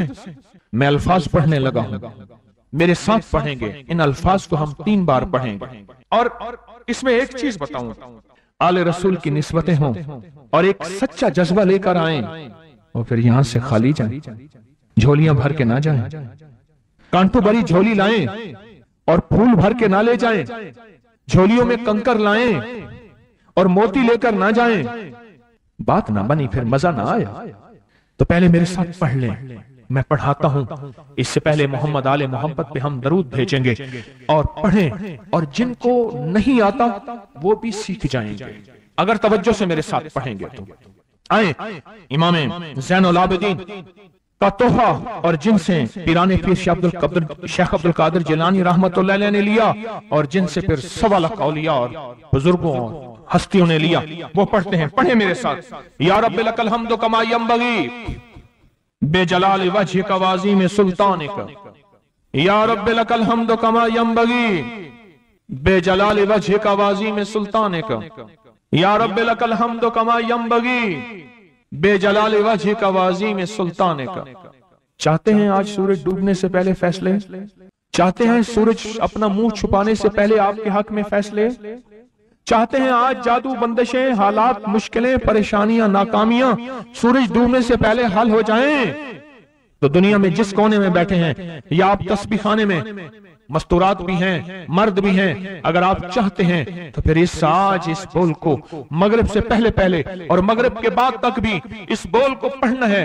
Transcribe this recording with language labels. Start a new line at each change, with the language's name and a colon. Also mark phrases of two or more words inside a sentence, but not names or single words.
Urdu: میں الفاظ پڑھنے لگا ہوں، میرے ساتھ پڑھیں گے، ان الفاظ کو ہم 3 بار پڑھیں گے۔ اور اس میں ایک چیز بتاؤں، آل رسول کی نسبتیں ہوں اور ایک سچا جذبہ لے کر آئیں، اور پھر یہاں سے خالی جائیں، جھولیاں بھر کے نہ جائیں، کانٹوں بھری جھولی لائیں اور پھول بھر کے نہ لے جائیں، جھولیوں میں کنکر لائیں اور موتی لے کر نہ جائیں، بات نہ بنی، پھر مزا نہ آیا. تو پہلے میرے ساتھ پڑھ لیں، میں پڑھاتا ہوں. اس سے پہلے محمد آلِ محمد پہ ہم درود بھیجیں گے اور پڑھیں، اور جن کو نہیں آتا وہ بھی سیکھ جائیں گے اگر توجہ سے میرے ساتھ پڑھیں گے تو. آئے امام زین العابدین کا تحفہ، اور جن سے پیرانِ پیر شیخ عبدالقادر جیلانی
Arabic: رحمة الله عليه
Urdu: نے لیا، اور جن سے پھر 1.25 لاکھ اولیا اور بزرگوں اور ہستیوں نے لیا، وہ پڑھتے ہیں. پڑھے میرے ساتھ.
Arabic: يا ربي لك الحمد كما ينبغي بجلال وجهك وعظيم سلطانك, يا ربي لك الحمد كما ينبغي بجلال وجهك وعظيم سلطانك, يا ربي لك الحمد كما ينبغي بجلال وجهك وعظيم سلطانك.
Urdu: چاہتے ہیں آج سورج ڈوبنے سے پہلے فیصلے? چاہتے ہیں سورج اپنا منہ چھپانے سے پہلے آپ کے حق میں فیصلے? چاہتے ہیں آج جادو، بندشیں، حالات، مشکلیں، پریشانیاں، ناکامیاں سورج ڈوبنے سے پہلے حل ہو جائیں? تو دنیا میں جس کونے میں بیٹھے ہیں، یا آپ تسبیح خانے میں، مستورات بھی ہیں، مرد بھی ہیں، اگر آپ چاہتے ہیں تو پھر اس بول کو مغرب سے پہلے پہلے اور مغرب کے بعد تک بھی اس بول کو پڑھنا ہے.